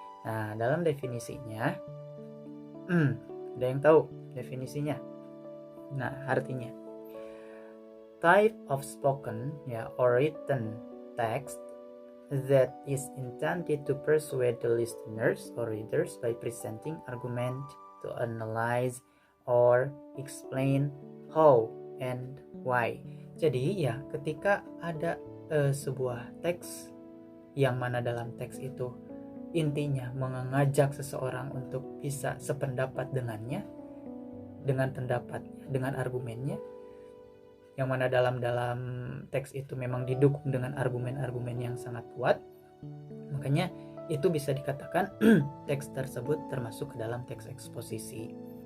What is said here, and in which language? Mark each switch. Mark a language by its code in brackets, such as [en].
[id] Nah, dalam definisinya, ada yang tahu definisinya? [en] Nah, artinya type of spoken, ya, or written text that is intended to persuade the listeners or readers by presenting argument to analyze or explain how and why. [id] Jadi ya, ketika ada sebuah teks yang mana dalam teks itu intinya mengajak seseorang untuk bisa sependapat dengannya, dengan pendapatnya, dengan argumennya, yang mana dalam teks itu memang didukung dengan argumen-argumen yang sangat kuat, makanya itu bisa dikatakan teks tersebut termasuk ke dalam teks eksposisi.